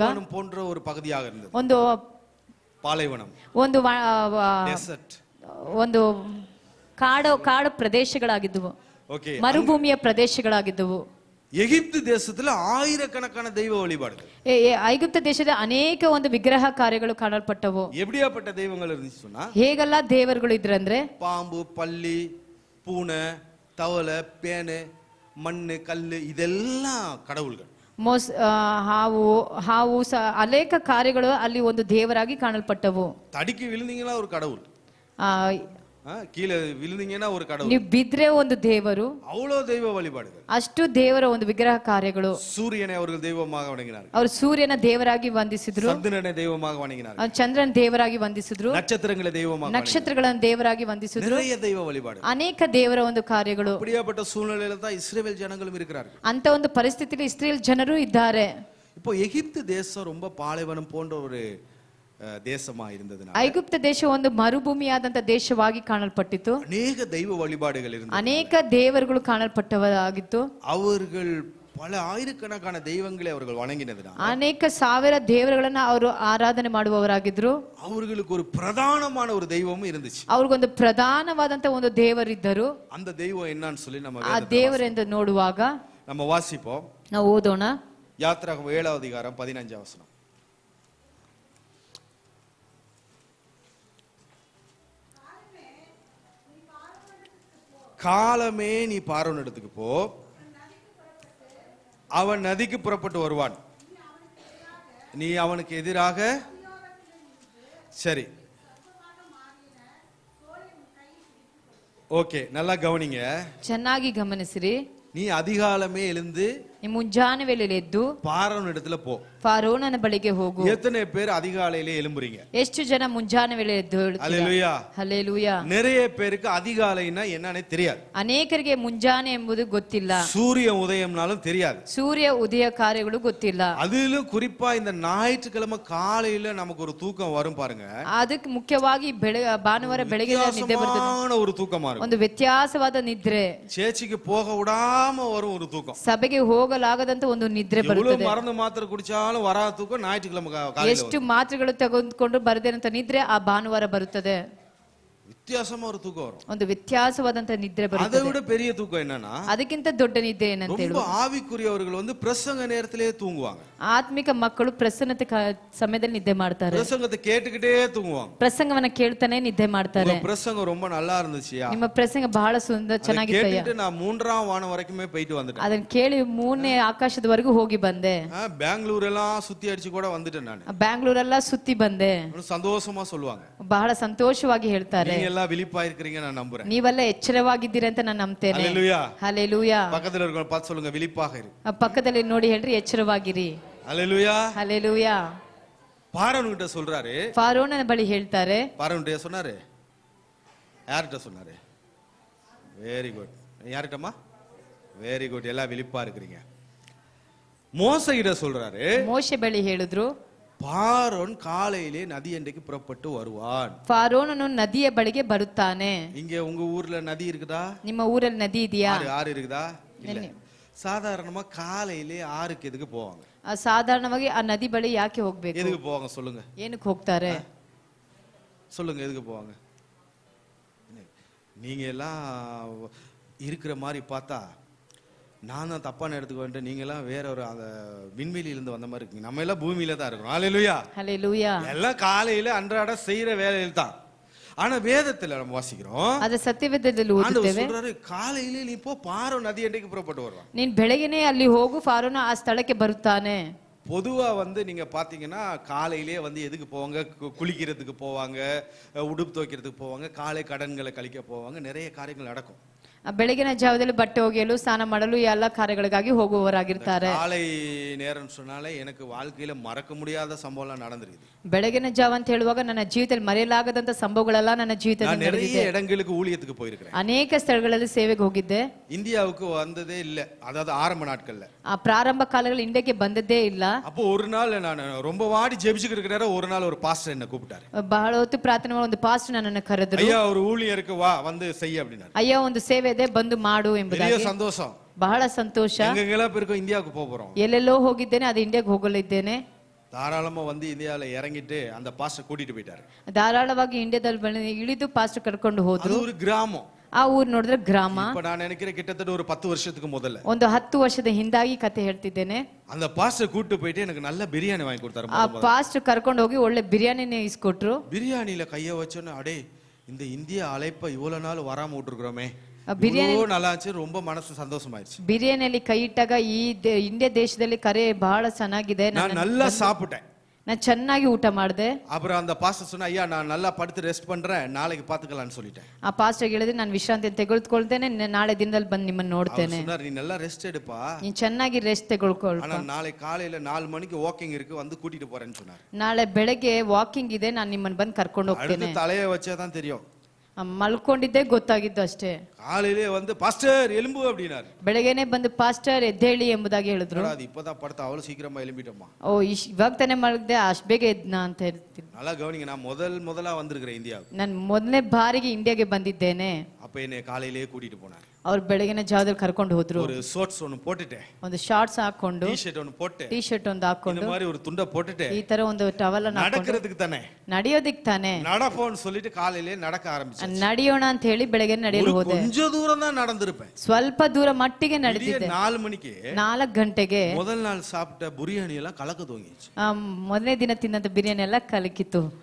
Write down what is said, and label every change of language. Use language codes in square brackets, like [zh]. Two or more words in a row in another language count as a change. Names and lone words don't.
[ta] பாலைவனம் போன்ற ஒரு பகுதியாக இருந்தது. [kn] ಒಂದು [ta] பாலைவனம், [kn] ಒಂದು [ta] டெசர்ட். [kn] ಒಂದು ಕಾಡು ಪ್ರದೇಶಗಳಾಗಿದ್ದವು, [ta] ஓகே. [kn] ಮರುಭೂಮಿಯ ಪ್ರದೇಶಗಳಾಗಿದ್ದವು. [ta] எகிப்து தேசத்துல ஆயிரக்கணக்கான தெய்வ வழிபாடுகள், [kn] ಐಗುಪ್ತ ದೇಶದ ಅನೇಕ ಒಂದು ವಿಗ್ರಹ ಕಾರ್ಯಗಳು ಕಾಣಲ್ಪಟ್ಟವು. [ta] எப்படியாப்பட்ட தெய்வங்கள் இருந்துச்சு சொன்னா, [kn] ಹೇಗೆಲ್ಲ ದೇವರುಗಳು ಇದ್ರಂದ್ರೆ [ta] பாம்பு, பல்லி, பூனை, தவளை, பேனு, மண்ணு, கல்லு, இதெல்லாம் கடவுள்கள். [kn] ಹಾವು ಅನೇಕ ಕಾರ್ಯಗಳು ಅಲ್ಲಿ ಒಂದು ದೇವರಾಗಿ ಕಾಣಲ್ಪಟ್ಟವು. [ta] தடிக்கு விழுந்தீங்கன்னா ஒரு கடவுள், கீழே விழுந்தீங்கன்னா ஒரு கடவுள், [kn] ನೀವು ಬಿದ್ರೆ ಒಂದು ದೇವರು. [ta] அவ்வளவு தெய்வ வழிபாடுகள், [kn] ಅಷ್ಟು ದೇವರ ಒಂದು ವಿಗ್ರಹ ಕಾರ್ಯಗಳು. [ta] சூரியனை அவர்கள் தெய்வமாக வணங்கினார்கள், [kn] ಅವರು ಸೂರ್ಯನ ದೇವರಾಗಿ ವಂದಿಸಿದ್ರು, [ta] சந்திரனை தெய்வமாக வணங்கினார்கள், [kn] ಚಂದ್ರನ ದೇವರಾಗಿ ವಂದಿಸಿದ್ರು, [ta] நட்சத்திரங்களை தெய்வமாக, [kn] ನಕ್ಷತ್ರಗಳನ್ನು ದೇವರಾಗಿ ವಂದಿಸಿದ್ರು. [ta] நிறைய தெய்வ வழிபாடு, [kn] ಅನೇಕ ದೇವರ ಒಂದು ಕಾರ್ಯಗಳು. [ta] அப்படியாப்பட்ட சூழ்நிலையில தான் இஸ்ரவேல் ஜனங்களும் இருக்கிறார்கள். [kn] ಅಂತ ಒಂದು ಪರಿಸ್ಥಿತಿಯಲ್ಲಿ ಇಸ್ರೇಲ್ ಜನರು ಇದ್ದಾರೆ. [ta] இப்போ எகிப்து தேசம் ரொம்ப பாலைவனம் போன்ற ஒரு தேசமா இருந்ததுனால [kn] ಐಗುಪ್ತ ದೇಶ ಒಂದು ಮರುಭೂಮಿಯಾದಂತ ದೇಶವಾಗಿ ಕಾಣಲ್ಪಟ್ಟಿತು. [ta] அநேக தெய்வ வழிபாடுகள் இருந்தது, [kn] ಅನೇಕ ದೇವರುಗಳು ಕಾಣಲ್ಪಟ್ಟವಾಗಿತ್ತು. [ta] அவர்கள் பல ஆயிரக்கணக்கான தெய்வங்களை அவர்கள் வணங்கினதுனால [kn] ಅನೇಕ ಸಾವಿರ ದೇವರುಗಳನ್ನ ಅವರು ಆರಾಧನೆ ಮಾಡುವವರಾಗಿದ್ರು. [ta] அவர்களுக்கு ஒரு பிரதானமான ஒரு தெய்வமும் இருந்துச்சு. [kn] ಅವ್ರಿಗೊಂದು ಪ್ರಧಾನವಾದಂತ ಒಂದು ದೇವರಿದ್ದರು. [ta] அந்த தெய்வம் என்னன்னு சொல்லி நம்ம [kn] ಆ ದೇವರೆಂದು ನೋಡುವಾಗ [ta] நம்ம வாசிப்போம். [kn] ನಾವು ಓದೋಣ. [ta] யாத்திராகமம் 7வது அதிகாரம் 15வது வசனம். காலமே நீ பார்வோன் இடத்துக்கு போ, அவன் நதிக்கு புறப்பட்டு வருவான், நீ அவனுக்கு எதிராக. சரி, ஓகே, நல்லா கவனிங்க. [kn] ಚೆನ್ನಾಗಿ ಗಮನಿಸಿರಿ. [ta] நீ அதிகாலமே எழுந்து [kn] ನೀ ಮುಂಜಾನೆ ವೇಳೆಯಲ್ಲಿ ಎದ್ದು [ta] பார்வோன் இடத்துல போ. [kn] ಫಾರೋನನ ಬಳಿಗೆ ಹೋಗು. [ta] எத்தனை பேர் அதிகாலையிலே எழும்புறீங்க? [kn] ಎಷ್ಟು ಜನ ಮುಂಜಾನೆ ವೇಳೆ ಎದ್ದು [ta] அல்லேலூயா. [kn] ಹಲ್ಲೆಲೂಯಾ. [ta] நிறைய பேருக்கு அதிகாலைனா என்னன்னே தெரியாது. [kn] ಅನೇಕರಿಗೆ ಮುಂಜಾನೆ ಎಂಬುದು ಗೊತ್ತಿಲ್ಲ. [ta] சூரிய உதயம்னாலும் தெரியாது. [kn] ಸೂರ್ಯ ಉದಯ ಕಾರ್ಯಗಳು ಗೊತ್ತಿಲ್ಲ. [ta] அதிலும் குறிப்பா இந்த ஞாயிற்றுக்கிழமை காலையில நமக்கு ஒரு தூக்கம் வரும் பாருங்க. [kn] ಅದಕ್ಕೆ ಮುಖ್ಯವಾಗಿ ಭಾನುವಾರ ಬೆಳಗ್ಗೆ ನಿದ್ದೆ ಬರ್ತದೆ. [ta] ஒரு தூக்கமா இருக்கும். [kn] ಒಂದು ವ್ಯತ್ಯಾಸವಾದ ನಿದ್ರೆ. [ta] சேர்ச்சிக்கு போக விடாம வரும் ஒரு தூக்கம். [kn] ಸಭೆಗೆ ಹೋಗಲಾಗದಂತ ಒಂದು ನಿದ್ರೆ ಬರುತ್ತದೆ. [ta] மருந்து மாத்திரை குடிச்சாலும் வராத தூக்கம் ஞாயிற்றுக்கிழமை காலையில. [kn] ಎಷ್ಟು ಮಾತ್ರೆಗಳು ತೆಗೆದುಕೊಂಡು ಬರದೇನಂತ ನಿದ್ರೆ ಆ ಭಾನುವಾರ ಬರುತ್ತದೆ. [ta] வித்தியாசமா ஒரு தூக்கம் வரும். [kn] ಒಂದು ವ್ಯತ್ಯಾಸವಾದಂತ ನಿದ್ರೆ ಬರುತ್ತದೆ. [ta] அதை விட பெரிய தூக்கம் என்னன்னா, [kn] ಅದಕ್ಕಿಂತ ದೊಡ್ಡ ನಿದ್ರೆ ಏನಂತ ಹೇಳುವ, [ta] ரொம்ப ஆவிக்குரியவர்கள் பிரசங்க நேரத்திலே தூங்குவாங்க. [kn] ಆತ್ಮಿಕ ಮಕ್ಕಳು ಪ್ರಸನ್ನತೆ ಸಮಯದಲ್ಲಿ ನಿದ್ದೆ ಮಾಡ್ತಾರೆ. [ta] பிரசங்கத்தை கேட்டுக்கிட்டே தூங்குவாங்க. [kn] ಪ್ರಸಂಗವನ್ನ ಕೇಳ್ತಾನೆ ನಿದ್ದೆ ಮಾಡ್ತಾರೆ. [ta] பிரசங்கம் ரொம்ப நல்லா இருந்துச்சியா? [kn] ನಿಮ್ಮ ಪ್ರಸಂಗ ಬಹಳ ಸುಂದರ ಚೆನ್ನಾಗಿತ್ತು. [ta] கேட்டுட்டு நான் 3ஆம் வானம் வரைக்குமே போயிட்டு வந்துட்டேன். [kn] ಅದನ್ನ ಕೇಳಿ 3ನೇ ಆಕಾಶದವರೆಗೂ ಹೋಗಿ ಬಂದೆ. [ta] பெங்களூர் எல்லாம் சுத்தி அடிச்சு கூட வந்துட்டேன் ನಾನು. [kn] ಬ್ಯಾಂಗ್ಳೂರೆಲ್ಲ ಸುತ್ತಿ ಬಂದೆ. [ta] சந்தோஷமா சொல்லுவாங்க. [kn] ಬಹಳ ಸಂತೋಷವಾಗಿ ಹೇಳ್ತಾರೆ. [ta] நீங்க எல்லாம் விழிப்பா இருக்கீங்க நான் நம்புறேன். [kn] ನೀವೆಲ್ಲ ಎಚ್ಚರವಾಗಿದ್ದೀರಿ ಅಂತ ನಾನು ನಂಬ್ತೇನೆ. [ta] ஹalleluya. [kn] ಹಲ್ಲೆಲೂಯಾ. [ta] பக்கத்துல இருக்கவங்க பார்த்து சொல்லுங்க, விழிப்பாக இரு. [kn] ಪಕ್ಕದಲ್ಲಿ ನೋಡಿ ಹೇಳ್ರಿ, ಎಚ್ಚರವಾಗಿರಿ. [ta] ஹalleluya. [kn] ಹಲ್ಲೆಲೂಯಾ. [ta] பார்வோன் கிட்ட சொல்றாரு. [kn] ಫಾರೋನನ ಬಳಿ ಹೇಳ್ತಾರೆ. [ta] பார்வோன் கிட்ட சொன்னாரு, யார்கிட்ட சொன்னாரு? [en] very good. [ta] யார்கிட்டமா? [en] very good, [ta] எல்லாம் விழிப்பா இருக்கீங்க. மோசே கிட்ட சொல்றாரு. [kn] ಮೋಶೆ ಬಳಿ ಹೇಳಿದ್ರು, [ta] பார்வோன் காலையிலே நதி அண்டைக்கு புறப்பட்டு வருவான். [kn] ಫಾರೋನನು ನದಿಯ ಬಳಿಗೆ ಬರುತ್ತಾನೆ. [ta] இங்க உங்க ஊர்ல நதி இருக்குதா? [kn] ನಿಮ್ಮ ಊರಲ್ಲಿ ನದಿ ಇದೆಯಾ? [ta] ஆறு இருக்குதா? இல்ல. சாதாரணமா காலையிலே ஆறுக்கு எதுக்கு போவாங்க? [kn] ಸಾಧಾರಣವಾಗಿ ಆ ನದಿ ಬಳಿ ಯಾಕೆ ಹೋಗ್ಬೇಕು? [ta] எதுக்கு போவாங்க சொல்லுங்க? [kn] ಏನಕ್ಕೆ ಹೋಗ್ತಾರೆ? [ta] சொல்லுங்க, எதுக்கு போவாங்க? நீங்க எல்லாம் இருக்கிற மாதிரி பார்த்தா நான் தான் தப்பான இடத்துக்கு வந்துட்டு நீங்க எல்லாம் வேற ஒரு அந்த விண்வெளியிலிருந்து வந்த மாதிரி இருக்கீங்க. நம்ம எல்லாம் பூமியில தான் இருக்கோம். ஹalleluya. ஹalleluya. எல்லாம் காலையில அன்றாட செய்யற வேலையில தான். ஆனா வேதத்துல நம்ம வாசிக்கிறோம், [kn] ಅದ ಸತ್ಯವೇದದಲ್ಲಿ ಓದುತ್ತೇವೆ, [ta] சொல்றாரு காலையிலே நீ போ, பார்வோன் நதி அண்டைக்கு புறப்பட்டு வருவான். [kn] ನೀನ್ ಬೆಳಗಿನೇ ಅಲ್ಲಿ ಹೋಗು, ಫಾರೋನ ಆ ಸ್ಥಳಕ್ಕೆ ಬರುತ್ತಾನೆ. [ta] பொதுவா நீங்க பாத்தீங்கன்னா காலையிலே எதுக்கு போவாங்க? குளிக்கிறதுக்கு போவாங்க, உடுப்பு துவைக்கிறதுக்கு போவாங்க, காலை கடன்களை கழிக்க போவாங்க, நிறைய காரியங்கள் நடக்கும். [kn] ಬೆಳಗಿನ ಜಾವದಲ್ಲಿ ಬಟ್ಟೆ ಒಗೆಯಲು, ಸ್ನಾನ ಮಾಡಲು ಎಲ್ಲ ಕಾರ್ಯಗಳಿಗಾಗಿ ಹೋಗುವವರಾಗಿರ್ತಾರೆ. [ta] காலை நேரம் சொன்னாலே எனக்கு வாழ்க்கையில மறக்க முடியாத சம்பவம்லாம் நடந்துருக்குது. [kn] ಬೆಳಗಿನ ಜಾವ ಅಂತ ಹೇಳುವಾಗ ನನ್ನ ಜೀವಿತದಲ್ಲಿ ಮರೆಯಲಾಗದಂತ ಸಂಭವಗಳೆಲ್ಲ ನನ್ನ ಜೀವಿತದಲ್ಲಿ ನಡೆದಿದೆ. [ta] நிறைய இடங்களுக்கு ஊழியத்துக்கு போயிருக்கிறேன். [kn] ಅನೇಕ ಸ್ಥಳಗಳಲ್ಲಿ ಸೇವೆಗೆ ಹೋಗಿದ್ದೆ. [ta] இந்தியாவுக்கு வந்ததே இல்ல, அதாவது ஆரம்ப நாட்கள்ல. [kn] ಆ ಪ್ರಾರಂಭ ಕಾಲಗಳಲ್ಲಿ ಇಂಡಿಯಾಕ್ಕೆ ಬಂದದ್ದೇ ಇಲ್ಲ. [ta] அப்போ ஒரு நாள் நான் ரொம்ப வாடி ஜெபிச்சுக்கிட்டு இருக்கிற நேரம் ஒரு நாள் ஒரு பாஸ்டர் என்ன கூப்பிட்டாரு. [kn] ಬಹಳ ಹೊತ್ತು ಪ್ರಾರ್ಥನೆ ಮಾಡಿ ಒಂದು ಪಾಸ್ಟರ್ ನನ್ನನ್ನು ಕರೆದರು. [ta] ஐயா ஒரு ஊழியருக்கு வா, செய் அப்படினாரு. [kn] ಅಯ್ಯ ಒಂದು ಸೇವೆ ಇದೆ, ಬಂದು ಮಾಡು ಎಂಬುದಾಗಿ. [ta] பெரிய சந்தோஷம், [kn] ಬಹಳ ಸಂತೋಷ. [ta] எங்கெல்லாம் போயிருக்கோம், இந்தியாவுக்கு போறோம். [kn] ಎಲ್ಲೆಲ್ಲೋ ಹೋಗಿದ್ದೇನೆ, ಅದು ಇಂಡಿಯಾಗೆ ಹೋಗಲಿದ್ದೇನೆ. [ta] தாராளமா இந்தியால இறங்கிட்டு அந்த பாஸ்டர் கூட்டிட்டு போயிட்டாரு. [kn] ಧಾರಾಳವಾಗಿ ಇಂಡಿಯಾದಲ್ಲಿ ಇಳಿದು ಪಾಸ್ಟರ್ ಕರ್ಕೊಂಡು ಹೋದ್ರು. [ta] அது ஒரு கிராமம். [kn] ಆ ಊರು ನೋಡಿದ್ರೆ ಗ್ರಾಮ. [ta] இப்ப நான் நினைக்கிறேன் கிட்டத்தட்ட ஒரு 10 வருஷத்துக்கு முதல்ல, [kn] ಒಂದು 10 ವರ್ಷದ ಹಿಂದಾಗಿ ಕತೆ ಹೇಳ್ತಿದ್ದೇನೆ. [ta] அந்த பாஸ்டர் கூட்டிட்டு போயிட்டு எனக்கு நல்ல பிரியாணி வாங்கி கொடுத்தாரு. [kn] ಆ ಪಾಸ್ಟರ್ ಕರ್ಕೊಂಡು ಹೋಗಿ ಒಳ್ಳೆ ಬಿರಿಯಾನಿನೇ ಇಸ್ಕೊಟ್ರು. [ta] பிரியாணில கைய வச்சோன்னு அடே இந்த இந்திய அழைப்ப இவ்வளவு நாள் வராம விட்டுருக்கிறோமே, [kn] ಬಿರಿಯಾನಿ [ta] நல்லா இருந்துச்சு, ரொம்ப மனசு சந்தோஷமாயிருச்சு. [kn] ಬಿರಿಯಾನಿಯಲ್ಲಿ ಕೈ ಇಟ್ಟಾಗ ಈ ಇಂಡಿಯಾ ದೇಶದಲ್ಲಿ ಕರೆ ಬಹಳ ಚೆನ್ನಾಗಿದೆ, [ta] நான் நல்லா சாப்பிட்டேன், [kn] ನಾನು ಚೆನ್ನಾಗಿ ಊಟ ಮಾಡಿದೆ. [ta] அப்புறம் அந்த பாஸ்டர் சொன்னா, ஐயா நான் நல்லா படுத்து ரெஸ்ட் பண்றேன், நாளைக்கு பாத்துக்கலாம்னு சொல்லிட்டேன். [kn] ಆ ಪಾಸ್ಟರ್ ಹೇಳಿದ್ರೆ ನಾನು ವಿಶ್ರಾಂತಿ ತೆಗೆದುಕೊಳ್ತೇನೆ, ನಾಳೆ ದಿನದಲ್ಲಿ ಬಂದು ನಿಮ್ಮನ್ನ ನೋಡ್ತೇನೆ. [ta] சொன்னார், நீ நல்லா ரெஸ்ட் எடுப்பா, [kn] ನೀನ್ ಚೆನ್ನಾಗಿ ರೆಸ್ಟ್ ತೆಗೆದುಕೊಳ್ಳ, [ta] ஆனா நாளை காலையில 4 மணிக்கு வாக்கிங் இருக்கு, வந்து கூட்டிட்டு போறேன்னு சொன்னார். [kn] ನಾಳೆ ಬೆಳಗ್ಗೆ ವಾಕಿಂಗ್ ಇದೆ, ನಾನು ನಿಮ್ಮನ್ನ ಬಂದು ಕರ್ಕೊಂಡು ಹೋಗ್ತೇನೆ. [ta] தலையை வச்சாதான் தெரியும், [kn] ಮಲ್ಕೊಂಡಿದ್ದೆ ಗೊತ್ತಾಗಿದ್ದು ಅಷ್ಟೇ. [ta] காலையிலே பாஸ்டர் எலும்பு அப்படினாரு. [kn] ಬೆಳಗ್ಗೆನೆ ಬಂದು ಪಾಸ್ಟರ್ ಎದ್ದೇಳಿ ಎಂಬುದಾಗಿ ಹೇಳಿದ್ರು. [ta] அது இப்பதான் படுத்த அவ்வளவு சீக்கிரமா எழும்பிட்டோமா? [kn] ಓ ಇವಾಗ ತಾನೇ ಮಲಗಿದೆ, ಅಷ್ಟು ಬೇಗ ಎದ್ನಾ ಅಂತ ಹೇಳ್ತೀನಿ. [ta] நல்லா கவனிங்க, நான் முதலா வந்திருக்கிறேன் இந்தியாவுக்கு. [kn] ನಾನು ಮೊದಲನೇ ಬಾರಿಗೆ ಇಂಡಿಯಾಗೆ ಬಂದಿದ್ದೇನೆ. [ta] அப்ப என்னை காலையிலேயே கூட்டிட்டு போனார். [kn] ಅವ್ರು ಬೆಳಗಿನ ಜಾವದಲ್ಲಿ ಕರ್ಕೊಂಡು ಹೋದ್ರು. [ta] ஒரு ஷார்ட்ஸ் ஒன்னு போட்டுட்டேன், [kn] ಒಂದು ಶಾರ್ಟ್ಸ್ ಹಾಕೊಂಡು, [en] T shirt [ta] ஒன்னு போட்டு, [kn] ಟಿ ಶರ್ಟ್ ಒಂದು ಹಾಕೊಂಡು, [ta] இந்த மாதிரி ஒரு துண்ட போட்டுட்டு, [kn] ಈ ತರ ಒಂದು ಟವಲ್ ಅನ್ನು ಹಾಕೊಂಡು, [ta] நடக்கிறதுக்கு தானே, [kn] ನಡೆಯೋದಿಕ್ಕೆ ತಾನೆ, [ta] நடப்போம்னு சொல்லிட்டு காலையிலே நடக்க ஆரம்பிச்சேன். [kn] ನಡೆಯೋಣ ಅಂತ ಹೇಳಿ ಬೆಳಗ್ಗೆ ನಡೆಯಲು ಹೋದೆ. [ta] கொஞ்ச தூரம் தான் நடந்திருப்பேன், [kn] ಸ್ವಲ್ಪ ದೂರ ಮಟ್ಟಿಗೆ ನಡೆದಿದ್ದೆ. [ta] 4 மணிக்கு [kn] 4 ಗಂಟೆಗೆ [ta] முதல் நாள் சாப்பிட்ட பிரியாணி எல்லாம் கலக்க தூங்கிச்சு. [kn] ಮೊದಲನೇ ದಿನ ತಿನ್ನಂತ ಬಿರಿಯಾನಿ ಎಲ್ಲ ಕಲಕಿತ್ತು.